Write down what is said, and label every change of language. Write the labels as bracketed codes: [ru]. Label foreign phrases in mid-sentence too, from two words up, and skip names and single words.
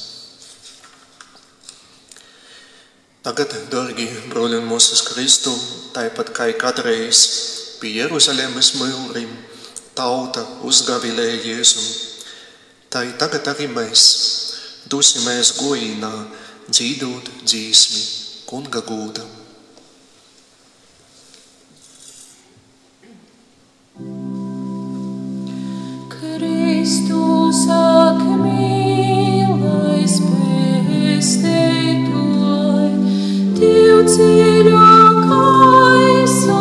[ltg] Tagad, dargi broļi un mūsas Kristu, tāpat kā katreiz pie Jeruzalemes mūrim tauta uzgavilēja Jēzum, tā tagad arī mēs dosimies gojīnā dzīdot dzīsmi kunga gūdam. Kristus ak mīlais pēstētoj, Tev dziļākais